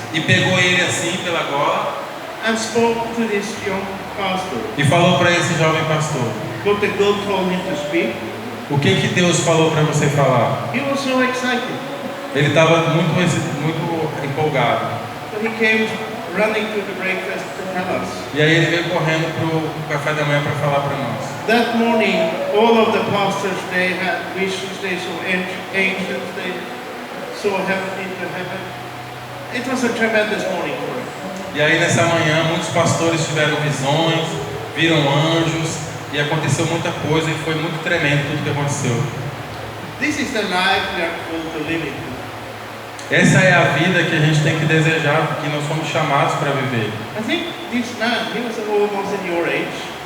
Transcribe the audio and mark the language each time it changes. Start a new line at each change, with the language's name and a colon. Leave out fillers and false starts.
Portuguese: E pegou ele assim pela gola.
English: And spoke to this young pastor.
Portuguese: E falou para esse jovem pastor.
English: What the God told him to speak.
Portuguese: O que Deus falou para você falar?
English: He was so excited.
Portuguese: Ele estava muito empolgado.
English: So he came running to the breakfast to tell us.
Portuguese: E aí ele veio correndo pro café da manhã para falar para nós.
English: That morning, all of the pastors, they had visions, they saw angels, they saw heaven into heaven. It was a tremendous morning for us.
Portuguese: E aí nessa manhã muitos pastores tiveram visões, viram anjos e aconteceu muita coisa e foi muito tremendo tudo que aconteceu.
English: This is the life we are called to live in.
Portuguese: Essa é a vida que a gente tem que desejar, que nós somos chamados para viver.
English: I think this man, he was almost in your age.